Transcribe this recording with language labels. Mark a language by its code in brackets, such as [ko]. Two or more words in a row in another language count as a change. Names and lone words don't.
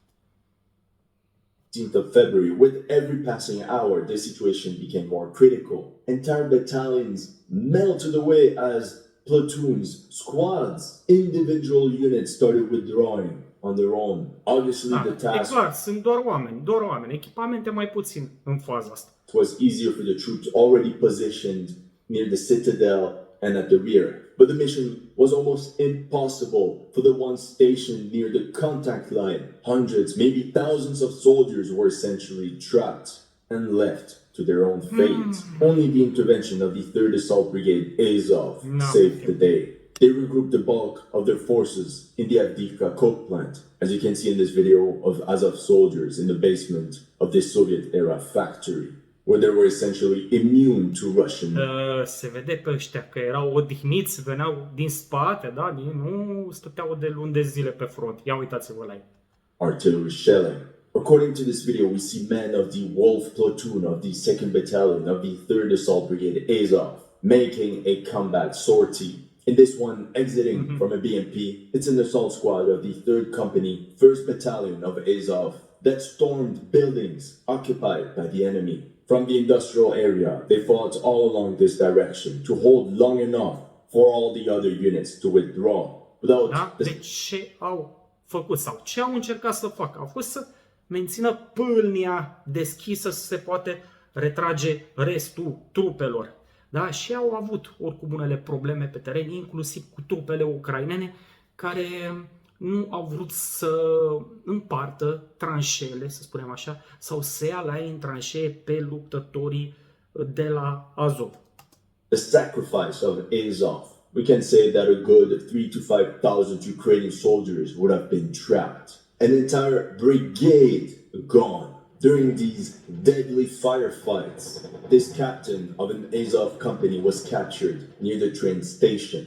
[en] of February, with every passing hour, the situation became more critical. Entire battalions melted away as platoons, squads, individual units started withdrawing on their own. Obviously, the [ro] E [en] task [ro] clar, sunt doar oameni, echipamente mai puțin în faza asta. [en] was easier for the troops already positioned near the citadel and at the rear. But the mission was almost impossible for the ones stationed near the contact line. Hundreds, maybe thousands of soldiers were essentially trapped and left to their own fate. Only the intervention of the 3rd Assault Brigade Azov saved the day. They regrouped the bulk of their forces in the Avdeyevka coke plant, as you can see in this video of Azov soldiers in the basement of this Soviet-era factory, where they were essentially immune to Russian. [ro] Se vede pe ăștia că erau odihniți, veneau din spate, da? Nu stăteau de luni de zile pe front. Ia uitați-vă la ei. [en] Artillery shelling. According to this video, we see men of the Wolf platoon of the 2nd Battalion of the 3rd Assault Brigade Azov making a combat sortie. In this one, exiting from a BMP, it's an assault squad of the 3rd Company, 1st Battalion of Azov that stormed buildings occupied by the enemy. From the industrial area, they fought all along this direction to hold long enough for all the other units to withdraw. Without [ro] Da? [en] the [ro] De ce au făcut sau ce au încercat să facă? Au fost să mențină pâlnia deschisă să se poate retrage restul trupelor. Da? Și au avut oricum unele probleme pe teren, inclusiv cu trupele ucrainene, care nu au vrut să împartă tranșeele, să spunem așa, sau să ia la ei în tranșee pe luptătorii de la Azov. [en] the sacrifice of Azov, we can say that a good 3,000 to 5,000 Ukrainian soldiers would have been trapped. An entire brigade gone. During these deadly firefights, this captain of an Azov company was captured near the train station.